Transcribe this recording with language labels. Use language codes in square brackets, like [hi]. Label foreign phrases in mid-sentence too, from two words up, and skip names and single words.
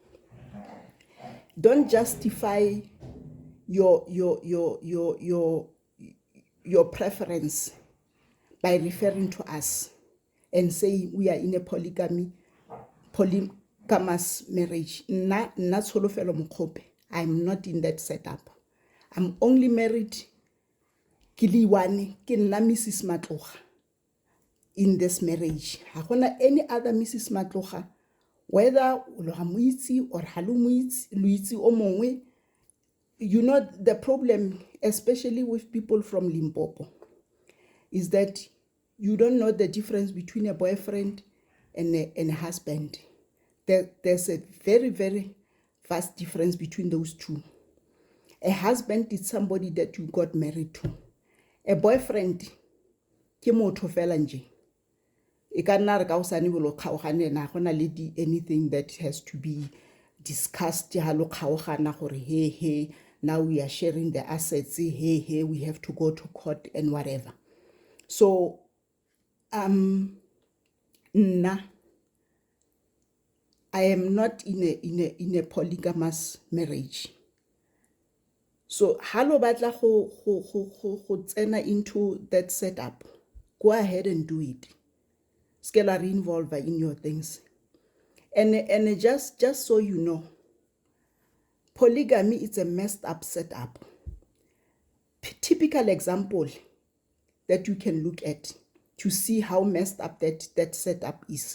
[en] Don't justify your preference by referring to us and say we are in a polygamous marriage. [tn] Nna Tsholofelo Mokgope, [en] I'm not in that setup. I'm only married [tn] ke liwane ke nna Mrs. [en] Matloga in this marriage. [tn] Ha gona [en] any other Mrs. [tn] Matloga, whether o lo mo itse or ha lo mo itse, lo itse o mongwe. [en] You know, the problem, especially with people from Limpopo, is that you don't know the difference between a boyfriend and a husband. There's a very, very vast difference between those two. A husband is somebody that you got married to. A boyfriend [tn] ke motho fela nje. E ka nna re ka o sane bolo kgaogane na gona le [en] anything that has to be discussed [tn] ha lo kgaogana gore [en] hey, now we are sharing the assets, hey, we have to go to court and whatever. [tn] So nna [en] I am not in a polygamous marriage. So [tn] halo batla go tsena [en] into that setup, go ahead and do it. Scale re-involve in your things. And just so you know, polygamy is a messed up setup. Typical example that you can look at to see how messed up that setup is.